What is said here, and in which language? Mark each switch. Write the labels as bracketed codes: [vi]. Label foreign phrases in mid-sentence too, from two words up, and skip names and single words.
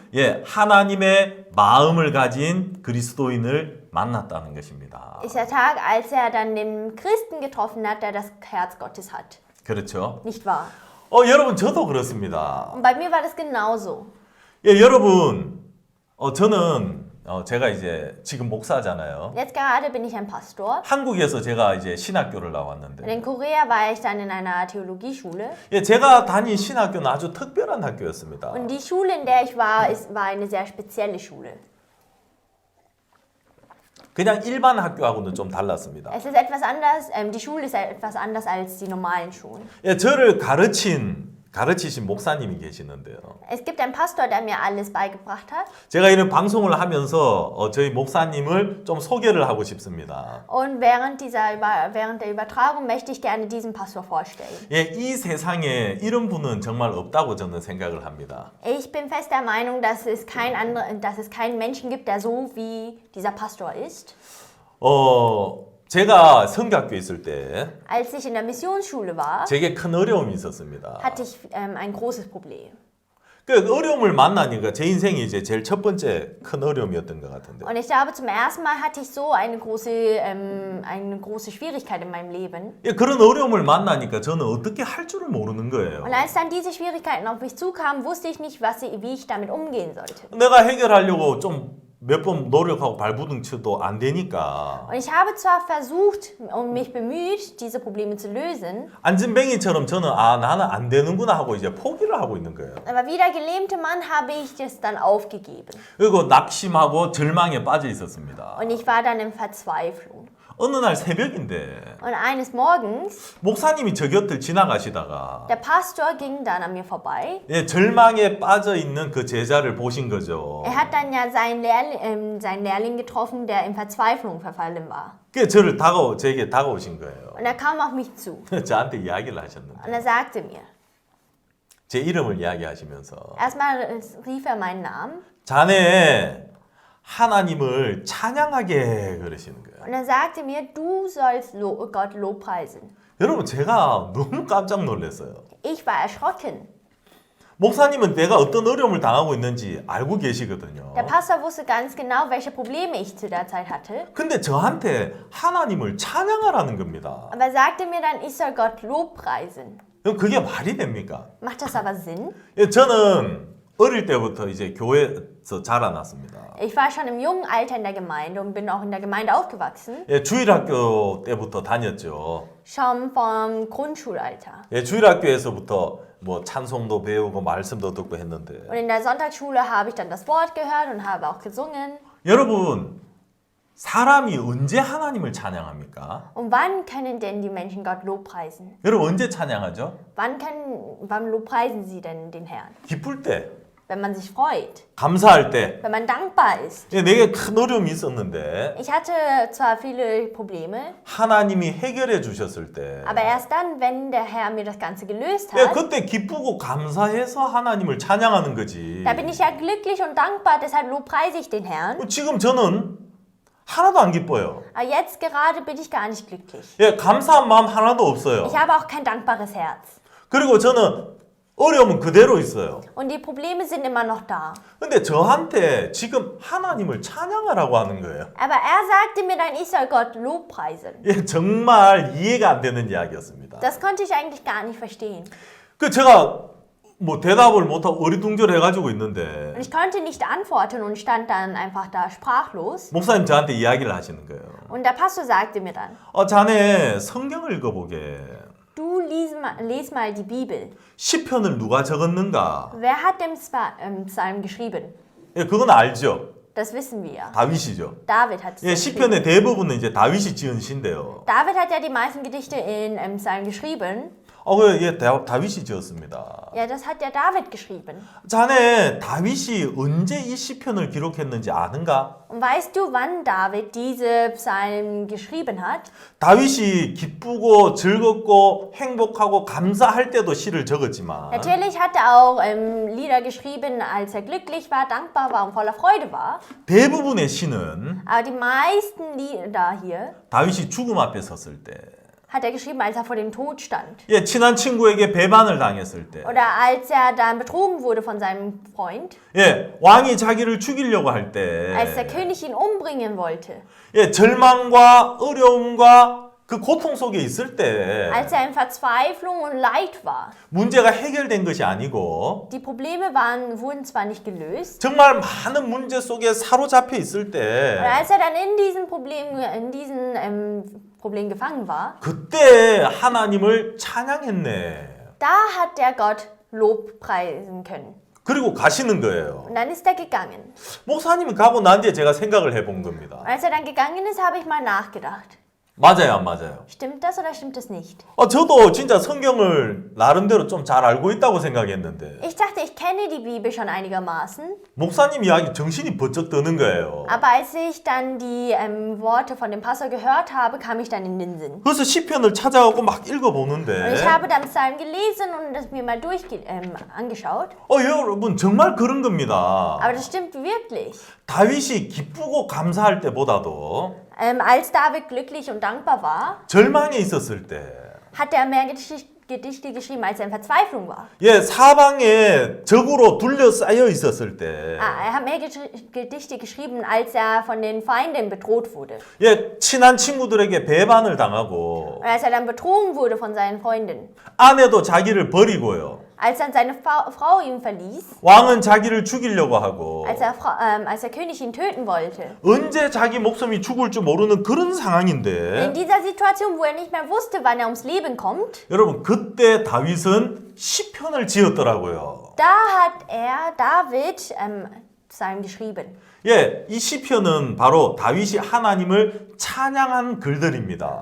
[ko] 하나님의 마음을 가진 그리스도인을 만났다는 것입니다. [de] ist der Tag, als er dann den Christen getroffen hat, der das Herz Gottes hat. [ko] 그렇죠? [de] Nicht wahr? [ko] 여러분, 저도 그렇습니다. [de] Und bei mir war das genauso. [ko] 여러분, 저는 제가 이제 지금 목사잖아요. [de] Jetzt gerade bin ich ein Pastor. [ko] 한국에서 제가 이제 신학교를 나왔는데, [de] In Korea war ich dann in einer Theologieschule. [ko] 제가 다닌 신학교는 아주 특별한 학교였습니다. [de] Und die Schule, in der ich war, war eine sehr spezielle Schule. [ko] 그냥 일반 학교하고는 좀 달랐습니다. [de] Es ist etwas anders, die Schule ist etwas anders als die normalen Schulen. [ko] 저를 가르치신 목사님이 계시는데요. [de] Es gibt einen Pastor, der mir alles beigebracht hat. [ko] 제가 이런 방송을 하면서 저희 목사님을 좀 소개를 하고 싶습니다. [de] Und während der Übertragung möchte ich gerne diesen Pastor vorstellen. [ko] 이 세상에 이런 분은 정말 없다고 저는 생각을 합니다. [de] Ich bin fest der Meinung, dass es keinen Menschen gibt, der so wie dieser Pastor ist. [ko] 제가 성교학교에 있을 때 [de] Als ich in der Missionsschule war, [ko] 제게 큰 어려움이 있었습니다. [de] hatte ich ein großes Problem. [ko] 그 어려움을 만나니까 제 인생이 이제 제일 첫 번째 큰 어려움이었던 것 같은데. [de] Und ich glaube, zum ersten Mal hatte ich so eine große Schwierigkeit in meinem Leben. [ko] 그런 어려움을 만나니까 저는 어떻게 할 줄을 모르는 거예요. [de] Und als dann diese Schwierigkeiten auf mich zukamen, wusste ich nicht, wie ich damit umgehen sollte. [ko] 내가 해결하려고 좀 몇 번 노력하고 발부둥 쳐도 안 되니까 [de] Und ich habe zwar versucht und mich bemüht, diese Probleme zu lösen, [ko] 안진뱅이처럼 저는 나는 안 되는구나 하고 이제 포기를 하고 있는 거예요. [de] aber wie der gelähmte Mann habe ich das dann aufgegeben. [ko] 그리고 낙심하고 절망에 빠져 있었습니다. [de] Und ich war dann in Verzweiflung. [ko] 어느 날 새벽인데 [de] Und eines Morgens, [ko] 목사님이 저 곁을 지나가시다가 [de] der Pastor ging dann an mir vorbei. [ko] 절망에 빠져 있는 그 제자를 보신 거죠. [de] Er hat dann ja seinen Lehrling getroffen, der in Verzweiflung verfallen war. [ko] 그 저를 제게 다가오신 거예요. [de] Und er kam auf mich zu [ko] 저한테 이야기를 하셨는데 [de] und er sagte mir, [ko] 제 이름을 이야기하시면서 [de] erstmal rief er meinen Namen [ko] 자네 하나님을 찬양하게 그러시는 거예요. [de] und er sagte mir, du sollst Gott lobpreisen. [ko] 여러분, 제가 너무 깜짝 놀랐어요. [de] Ich war erschrocken. [ko] 목사님은 내가 어떤 어려움을 당하고 있는지 알고 계시거든요. [de] Der Pastor wusste ganz genau, welche Probleme ich zu der Zeit hatte. [ko] 근데 저한테 하나님을 찬양하라는 겁니다. [de] Aber er sagte mir dann, ich soll Gott lobpreisen. [ko] 그럼 그게 말이 됩니까? [de] Macht das aber Sinn? [ko] 저는 어릴 때부터 이제 교회에서 자라났습니다. [de] Ich war schon im jungen Alter in der Gemeinde und bin auch in der Gemeinde aufgewachsen. [ko] 주일학교 때부터 다녔죠. [de] Schon vom Grundschulalter. [ko] 주일학교에서부터 뭐 찬송도 배우고 말씀도 듣고 했는데 [de] Und in der Sonntagsschule habe ich dann das Wort gehört und habe auch gesungen. [ko] 여러분, 사람이 언제 하나님을 찬양합니까? [de] Und wann können denn die Menschen Gott lobpreisen? [ko] 여러분, 언제 찬양하죠? [de] Wann lobpreisen sie denn den Herrn? [ko] 기쁠 때, [de] Wenn man sich freut, [ko] 감사할 때. [de] wenn man dankbar ist. [ko] 내게 큰 어려움이 있었는데 [de] Ich hatte zwar viele Probleme, [ko] 하나님이 해결해 주셨을 때 [de] aber erst dann, wenn der Herr mir das Ganze gelöst hat, [ko] 그때 기쁘고 감사해서 하나님을 찬양하는 거지. [de] da bin ich ja glücklich und dankbar, deshalb lobpreise ich den Herrn. [ko] 지금 저는 하나도 안 기뻐요. [de] Aber jetzt gerade bin ich gar nicht glücklich. [ko] 감사한 마음 하나도 없어요. [de] Ich habe auch kein dankbares Herz. [ko] 그리고 저는 어려움은 그대로 있어요. [de] Und die Probleme sind immer noch da. [ko] 근데 저한테 지금 하나님을 찬양하라고 하는 거예요. [de] Aber er sagte mir dann, ich soll Gott lobpreisen. [ko] 정말 이해가 안 되는 이야기였습니다. [de] Das konnte ich eigentlich gar nicht verstehen. [ko] 제가 뭐 대답을 못하고 어리둥절해가지고 있는데 [de] Und ich konnte nicht antworten und stand dann einfach da sprachlos. [ko] 목사님 저한테 이야기를 하시는 거예요. [de] Und der Pastor sagte mir dann, [ko] 자네 성경을 읽어보게. [de] du lies mal die Bibel. [ko] 시편을 누가 적었는가? [de] Wer hat den Psalm geschrieben? [ko] 예, 그건 알죠. [de] Das wissen wir. [ko] 다윗이죠. [de] David hat es [ko] 예, [de] geschrieben. [ko] 시편의 대부분은 이제 다윗이 지은 시인데요. [de] David hat ja die meisten Gedichte in Psalm geschrieben. [ko] 예, 다윗이 지었습니다. [de] Ja, das hat ja David geschrieben. [ko] 자네 다윗이 언제 이 시편을 기록했는지 아는가? [de] Und weißt du, wann David diese Psalmen geschrieben hat? [ko] 다윗이 기쁘고 즐겁고 행복하고 감사할 때도 시를 적었지만 [de] Natürlich hat er auch Lieder geschrieben, als er glücklich war, dankbar war und voller Freude war. [ko] 대부분의 시는 [de] Aber die meisten Lieder hier [ko] 다윗이 죽음 앞에 섰을 때, [de] hat er geschrieben, als er vor dem Tod stand. [ko] 예, 친한 친구에게 배반을 당했을 때, [de] Oder als er dann betrogen wurde von seinem Freund. [ko] 예, 왕이 자기를 죽이려고 할 때, [de] Als der König ihn umbringen wollte. [ko] 예, 절망과 어려움과 그 고통 속에 있을 때 [de] Als er in Verzweiflung und Leid war. [ko] 문제가 해결된 것이 아니고 [de] Die Probleme wurden zwar nicht gelöst. [ko] 정말 많은 문제 속에 사로잡혀 있을 [de] Und [ko] 때 [de] als er dann in diesen Problem gefangen war, [ko] 그때 하나님을 찬양했네. [de] da hat der Gott Lob preisen können. [ko] 그리고 가시는 거예요. [de] Und dann ist er gegangen. [ko] 목사님이 가고 난 뒤에 제가 생각을 해본 겁니다. [de] Und als er dann gegangen ist, habe ich mal nachgedacht. [ko] 맞아요, 안 맞아요? [de] Stimmt das oder stimmt das nicht? [ko] 저도 진짜 성경을 나름대로 좀 잘 알고 있다고 생각했는데 [de] Ich dachte, ich kenne die Bibel schon einigermaßen. [ko] 목사님 이야기 정신이 번쩍 드는 거예요. [de] Aber als ich dann die Worte von dem Pastor gehört habe, kam ich dann in den Sinn. [ko] 그래서 시편을 찾아가고 막 [de] Und [ko] 읽어보는데 [de] ich habe dann Psalm gelesen und das mir mal angeschaut. [ko] 여러분 정말 그런 겁니다. [de] Aber das stimmt wirklich. [ko] 다윗이 기쁘고 감사할 때보다도 [de] Als David glücklich und dankbar war, [ko] 절망에 있었을 때, [de] hat er mehr Gedichte geschrieben, als er in Verzweiflung war. [ko] 예, 사방에 적으로 둘러싸여 있었을 때, [de] Er hat mehr Gedichte geschrieben, als er von den Feinden bedroht wurde. [ko] 예, 친한 친구들에게 배반을 당하고, [de] Und als er dann betrogen wurde von seinen Freunden. [ko] 아내도 자기를 버리고요. [de] Als dann seine Frau ihn verließ, [ko] 왕은 자기를 죽이려고 하고, [de] als der König ihn töten wollte. [ko] 언제 자기 목숨이 죽을 줄 모르는 그런 상황인데, [de] In dieser Situation, wo er nicht mehr wusste, wann er ums Leben kommt, [ko] 여러분 그때 다윗은 시편을 지었더라고요. [de] da hat David Psalm geschrieben. [ko] 예, 이 시편은 바로 다윗이 하나님을 찬양한 글들입니다.